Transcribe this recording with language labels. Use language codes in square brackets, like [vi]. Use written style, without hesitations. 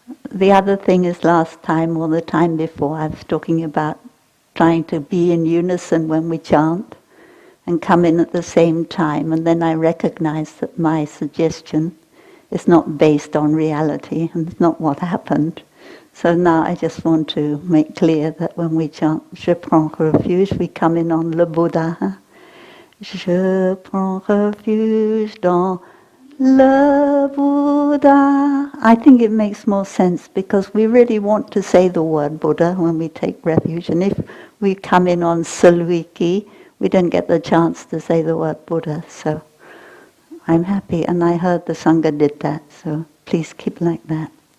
[en] The other thing is last time or the time before I was talking about trying to be in unison when we chant and come in at the same time, and then I recognized that my suggestion is not based on reality and it's not what happened. So now I just want to make clear that when we chant [fr] Je prends refuge, [en] we come in on [fr] le Buddha. Je prends refuge dans le Buddha. [en] I think it makes more sense because we really want to say the word Buddha when we take refuge. And if we come in on [fr] celui qui, [en] we don't get the chance to say the word Buddha. So I'm happy, and I heard the Sangha did that. So please keep like that.